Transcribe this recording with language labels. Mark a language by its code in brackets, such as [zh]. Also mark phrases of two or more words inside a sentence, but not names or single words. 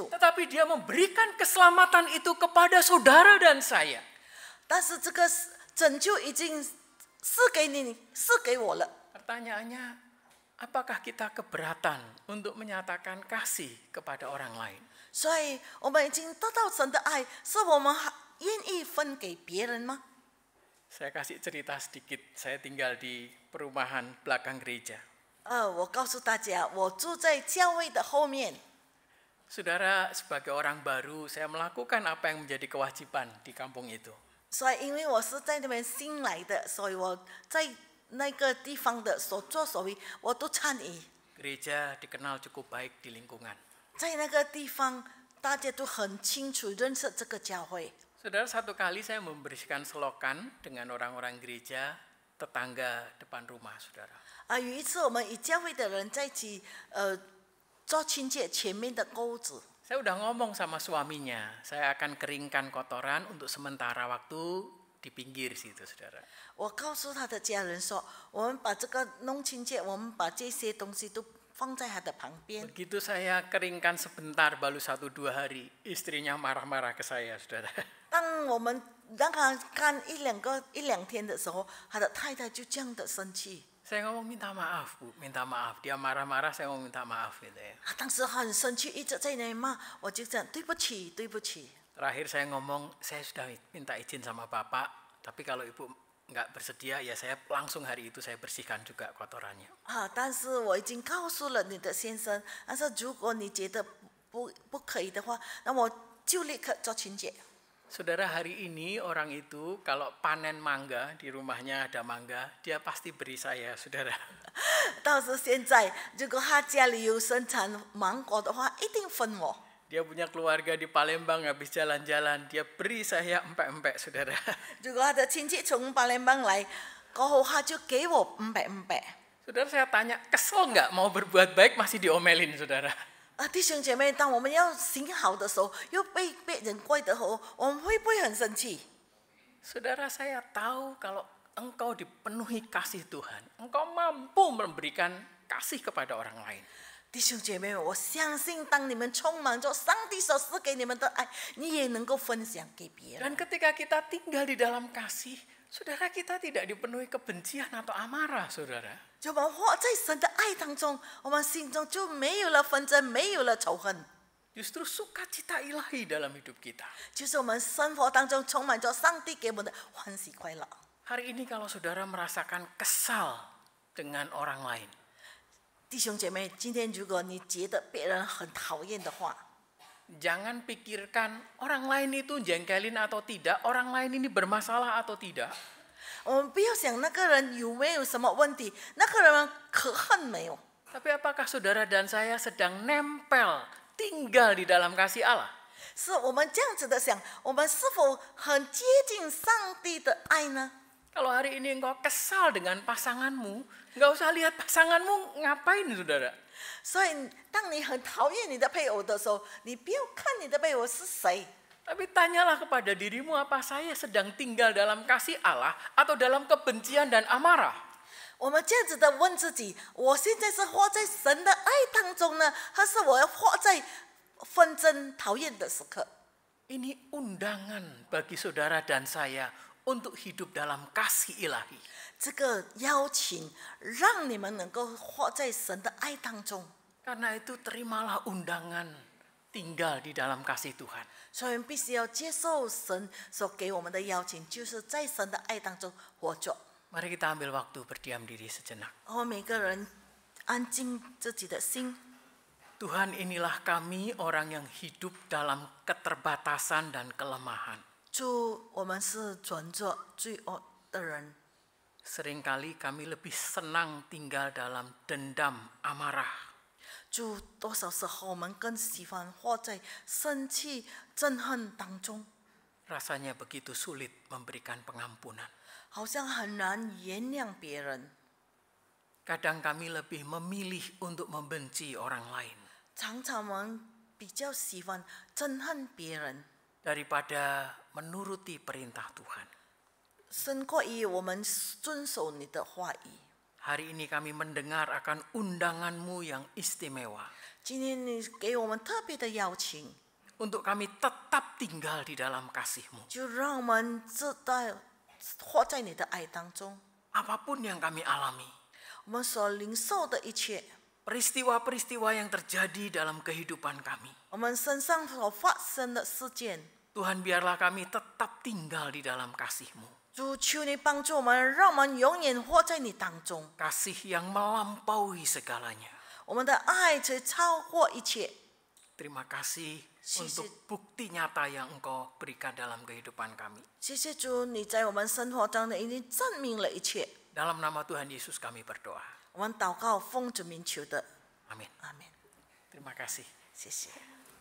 [id] Tetapi dia memberikan keselamatan itu kepada saudara dan saya. [zh] 但是这个拯救已经赐给你，赐给我了。 [id] Pertanyaannya, apakah kita keberatan untuk menyatakan kasih kepada orang lain? [zh] 所以我们已经得到神的爱，是我们愿意分给别人吗？ [id] Saya kasih cerita sedikit. Saya tinggal di perumahan belakang gereja. [zh] 我告诉大家，我住在教会的后面。 [id] Saudara, sebagai orang baru, saya melakukan apa yang menjadi kewajiban di kampung itu. [zh] 所以因为我是在那边新来的，所以我在那个地方的所作所为，我都参与。 [id] Gereja dikenal cukup baik di lingkungan. [zh] 在那个地方，大家都很清楚认识这个教会。 [id] Saudara, satu kali saya membersihkan selokan dengan orang-orang gereja tetangga depan rumah, saudara. [zh] 有一次我们与教会的人在一起，做清洁前面的沟子。 [id] Saya udah ngomong sama suaminya, saya akan keringkan kotoran untuk sementara waktu di pinggir situ, saudara. [zh] 我告诉他的家人说，我们把这个弄清洁，我们把这些东西都放在他的旁边。 [id] Begitu saya keringkan sebentar, baru 1-2 hari, istrinya marah-marah ke saya, saudara. [zh] 当我们让他干一两天的时候，他的太太就这样的生气。 [id] Saya ngomong minta maaf, Bu, minta maaf. Dia marah-marah, saya ngomong minta maaf gitu ya. [zh] 他当时很生气，一直在那里骂，我就讲对不起，对不起。 [id] Terakhir saya ngomong, saya sudah minta izin sama Bapak, tapi kalau Ibu nggak bersedia, ya saya langsung hari itu saya bersihkan juga kotorannya. [zh] 但是我已经告诉了你的先生，但是如果你觉得不可以的话，那我就立刻做清洁。 [id] Saudara, hari ini orang itu kalau panen mangga, di rumahnya ada mangga, dia pasti beri saya, saudara. [zh] 到时现在，如果他家里有生产芒果的话，一定分我。 [id] Dia punya keluarga di Palembang, habis jalan-jalan, dia beri saya empek-empek, saudara. [zh] 如果他的亲戚从巴联邦来，过后他就给我500。 [id] Saudara, saya tanya, kesel nggak mau berbuat baik masih diomelin, saudara? [zh] 弟兄姐妹，当我们要行好的时候，又被别人怪的时候，我们会不会很生气？ [id] Saudara, saya tahu kalau engkau dipenuhi kasih Tuhan, engkau mampu memberikan kasih kepada orang lain. [zh] 弟兄姐妹，我相信当你们充满着上帝所赐给你们的爱，你也能够分享给别人。 [id] Dan ketika kita tinggal di dalam kasih, saudara, kita tidak dipenuhi kebencian atau amarah, saudara. [zh] 就我们活在神的爱当中，我们心中就没有了纷争，没有了仇恨。 [id] Justru sukacita ilahi dalam hidup kita. [zh] 就是我们生活当中充满着上帝给我们的欢喜快乐。 [id] Hari ini kalau saudara merasakan kesal dengan orang lain, [zh] 弟兄姐妹，今天如果你觉得别人很讨厌的话， [id] jangan pikirkan orang lain itu jengkelin atau tidak, orang lain ini bermasalah atau tidak. [zh] 我们不要想那个人有没有什么问题，那个人可恨没有。 [id] Tapi apakah saudara dan saya sedang nempel, tinggal di dalam kasih Allah? [zh] 是我们这样子的想，我们是否很接近上帝的爱呢？ [id] Kalau hari ini engkau kesal dengan pasanganmu, nggak usah lihat pasanganmu ngapain, saudara. [zh] 所以，当你很讨厌你的配偶的时候，你不要看你的配偶是谁， [id] Tapi tanyalah kepada dirimu, apa saya sedang tinggal dalam kasih Allah atau dalam kebencian dan amarah? [zh] 我们这样子的问自己：我现在是活在神的爱当中呢，还是我要活在纷争、讨厌的时刻？ [id] Ini undangan bagi saudara dan saya untuk hidup dalam kasih ilahi. [zh] 这个邀请让你们能够活在神的爱当中。 [id] Karena itu terimalah undangan tinggal di dalam kasih Tuhan. [zh] 所以必须要接受神所给我们的邀请，就是在神的爱当中活着。 [id] Mari kita ambil waktu berdiam diri sejenak. [zh] 我们每个人安静自己的心。 [id] Tuhan, inilah kami orang yang hidup dalam keterbatasan dan kelemahan. [zh] 主，我们是存着罪恶的人， [id] Seringkali kami lebih senang tinggal dalam dendam, amarah. [zh] 主，多少时候我们更喜欢活在生气、憎恨当中， [id] Rasanya begitu sulit memberikan pengampunan. [zh] 好像很难原谅别人。 [id] Kadang kami lebih memilih untuk membenci orang lain [zh] 常常我们比较喜欢憎恨别人， [id] daripada menuruti perintah Tuhan. [zh] 胜过于我们遵守你的话语。 [id] Hari ini kami mendengar akan undanganmu yang istimewa [zh] 今天你给我们特别的邀请， [id] untuk kami tetap tinggal di dalam kasih-Mu. [zh] 就让我们知道活在你的爱当中。 [id] Apapun yang kami alami, [zh] 我们所领受的一切， [id] peristiwa-peristiwa yang terjadi dalam kehidupan kami, [zh] 我们身上所发生的事件， [id] Tuhan biarlah kami tetap tinggal di dalam kasih-Mu. [zh] 主求你帮助我们，让我们永远活在你当中。 [id] Kasih yang melampaui segalanya. [zh] 我们的爱才超过一切。 [id] Terima kasih Sisi- untuk bukti nyata yang Engkau berikan dalam kehidupan kami. [zh] 谢谢主，你在我们生活中已经证明了一切。 [id] Dalam nama Tuhan Yesus kami berdoa. [zh] 我们祷告，奉主名求的， [id] Amin. [zh] 阿门。 [id] Terima kasih. [zh] 谢谢。